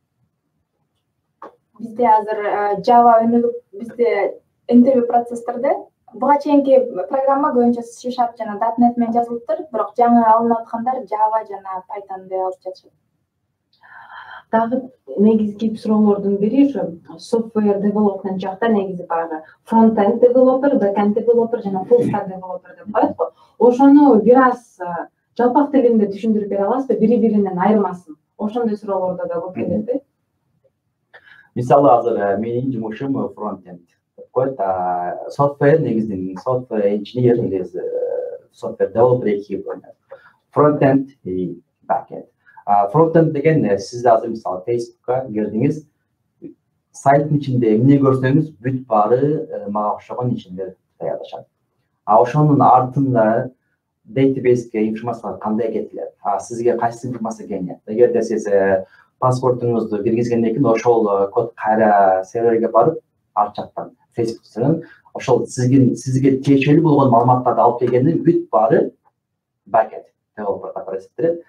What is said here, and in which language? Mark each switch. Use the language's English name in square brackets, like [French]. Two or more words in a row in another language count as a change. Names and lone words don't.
[Kyrgyz] Бизде азыр Java өнүгүп, бизде интервью процесстерде буга чейинки программа көбүнчө C# жана .NET менен жазылыптыр, бирок жаңы алынып аткандар Java жана Python деп алып жатышат. Дагы негизги суроолордун бири ушу [English] software development [Kyrgyz] жакта негизи баягы [English] front-end developer, back-end developer [Kyrgyz] жана [English] full stack developer [Kyrgyz] деп коет го. Ошону бир аз жалпак тилинде түшүндүрүп бере аласызбы, бири-биринен айырмасын? Ошондой суроолордо да көп келет. Мисалы азыр менин жумушум front-end деп коет. Software негизинен [English] software engineer [Kyrgyz] негизи [English] software developer [Kyrgyz] эки бөлүнөт. [English] Front-end и back-end. [Kyrgyz] Front-end деген сиз азыр мисалы Facebook'ка кирдиңиз, сайттын ичинде эмне көрсөңүз бүт баары мага окшогон ишенер даярдашат. Ошонун артында database информация кандай кетилет, сизге кайсы информация келет. Эгерде сиз паспортуңузду киргизгенден кийин ошол код кайра серверге барып, ар жактан Facebook'тан ошол сизге тиешелүү болгон маалыматтарды алып келгенден бүт баары [English] backend developer [Kyrgyz] катары эсептелет.